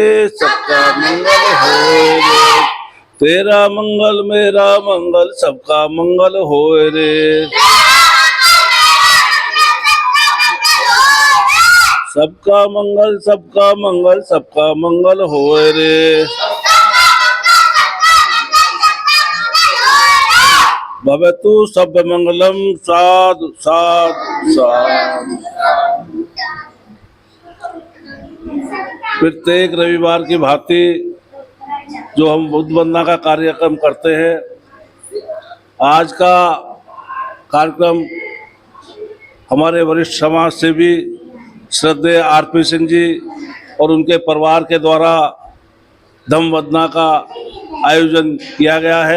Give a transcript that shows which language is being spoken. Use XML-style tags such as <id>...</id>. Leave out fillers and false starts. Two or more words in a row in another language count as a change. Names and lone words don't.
<hi>सबका मंगल होए रे। तेरा मंगल मेरा मंगल सबका मंगल होए रे। सबका मंगल सबका मंगल होए रे।</hi> <pi>भवतु सब मंगलम साधु साधु साधु।</pi> <hi>प्रत्येक रविवार की भांति जो हम बुद्ध वंदना का कार्यक्रम करते हैं, आज का कार्यक्रम हमारे वरिष्ठ समाज सेवी श्रद्धेय आरपी सिंह जी और उनके परिवार के द्वारा धम्म वंदना का आयोजन किया गया है।</hi>